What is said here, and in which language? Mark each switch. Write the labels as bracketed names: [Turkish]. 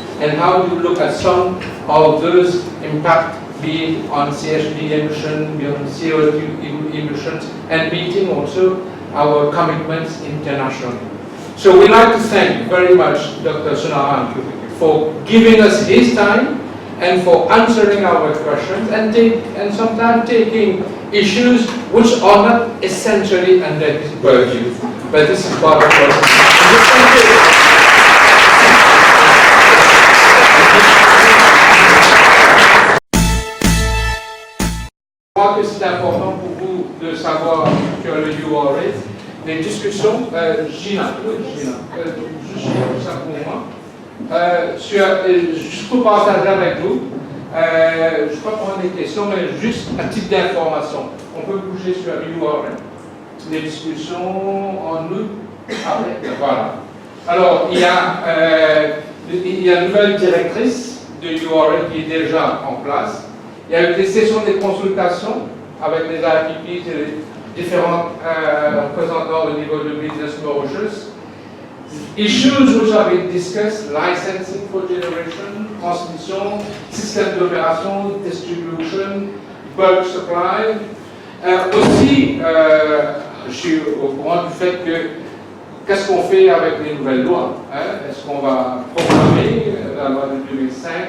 [English] And how do you look at some of those impact, be it on CHD emission, be on CO2 emissions, and meeting also our commitments internationally. So we'd like to thank very much Dr. Sunaran for giving us his time and for answering our questions and sometimes taking issues which are not essentially under his purview. But this is part of what [French] Je crois que c'est important pour vous de savoir que le URA, les discussions, Gina, juste ça pour moi, juste pour partager avec vous, je ne vais pas prendre des questions, mais juste à titre d'information, on peut bouger sur URA, les discussions en août, voilà. Alors, il y a une nouvelle directrice de URA qui est déjà en place. Il y a eu des sessions de consultation avec les IPPs et les différents représentants au niveau de Business Mauritius. [English] Issues which have been discussed: licensing for generation, transmission, système d'opération, distribution, bulk supply. [French] Aussi, je suis au courant du fait que qu'est-ce qu'on fait avec les nouvelles lois? Est-ce qu'on va programmer la loi de 2005?